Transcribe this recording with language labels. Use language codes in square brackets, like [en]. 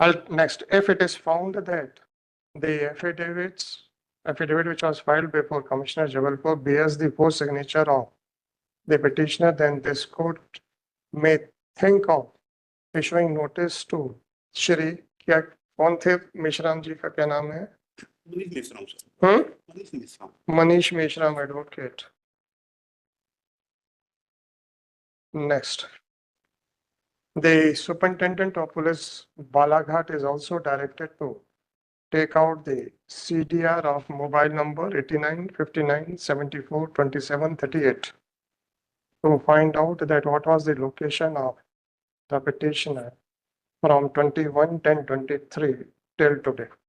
[en] Next, if it is found that the affidavit which was filed before Commissioner Jabalpur bears the forged signature of the petitioner, then this court may think of issuing notice to [hi] Shri क्या कौन थे मेश्राम जी का क्या नाम है? Manish Meshram sir, Manish Meshram, [en] Manish Meshram, advocate. Next, the superintendent of police Balaghat is also directed to take out the CDR of mobile number 89 59 74 27 38 to find out that what was the location of the petitioner from 21/10/23 till today.